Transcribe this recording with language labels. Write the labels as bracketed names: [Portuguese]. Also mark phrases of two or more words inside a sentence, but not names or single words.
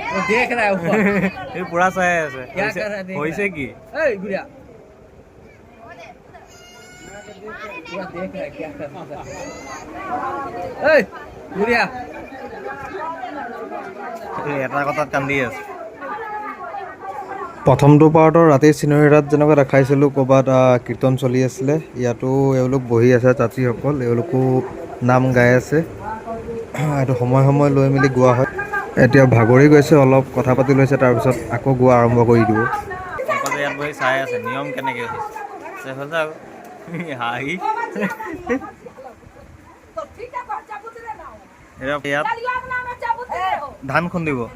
[Hindi] देख रहा है ऊपर [Assamese] এই পুৰা চাই আছে [Hindi] क्या कर रहा है देख [Assamese] হৈছে কি [Hindi] ए गुड़िया पूरा देख रहा है क्या कर रहा है ए गुड़िया [Assamese] এটা কথাত কান্দি আছে প্ৰথমটো পাৰ্টৰ ৰাতিৰ চিনেৰীৰাত যেনেকুৱা দেখাইছিলোঁ ক'ৰবাত কীৰ্তন চলি আছিলে ইয়াতো এওঁলোক বহি আছে চাচীসকল এওঁলোকো নাম গাই আছে এইটো সময় সময় লৈ মেলি গোৱা হয় এতিয়া ভাগৰি গৈছে অলপ কথা পাতি লৈছে তাৰপিছত আকৌ গোৱা আৰম্ভ কৰি দিব ইয়াত বহি চাই আছে নিয়ম কেনেকৈ হৈছে হাঁহি ইয়াত ধান খুন্দিব